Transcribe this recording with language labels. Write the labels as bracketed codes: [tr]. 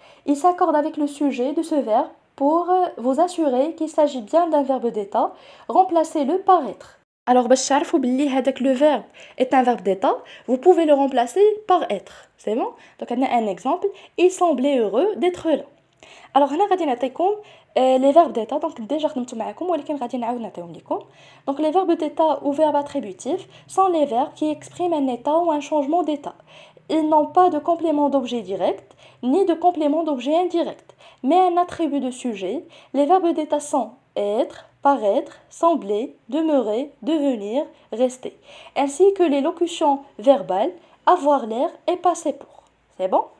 [fr] Il s'accorde avec le sujet de ce verbe pour vous assurer qu'il s'agit bien d'un verbe d'état. Remplacez-le par être. Alors [ar] باش تعرفوا باللي هذاك [fr] le verbe est un verbe d'état, vous pouvez le remplacer par être. C'est bon? Donc on a un exemple, il semblait heureux d'être là. Alors [ar] هنا غادي نعطيكم [fr] les verbes d'état. [ar] Donc déjà خدمت معكم ولكن غادي نعاود نعطيهم لكم. [fr] Donc les verbes d'état ou verbes attributifs sont les verbes qui expriment un état ou un changement d'état. Ils n'ont pas de complément d'objet direct ni de complément d'objet indirect, mais un attribut de sujet. Les verbes d'état sont être, paraître, sembler, demeurer, devenir, rester, ainsi que les locutions verbales avoir l'air et passer pour. C'est bon?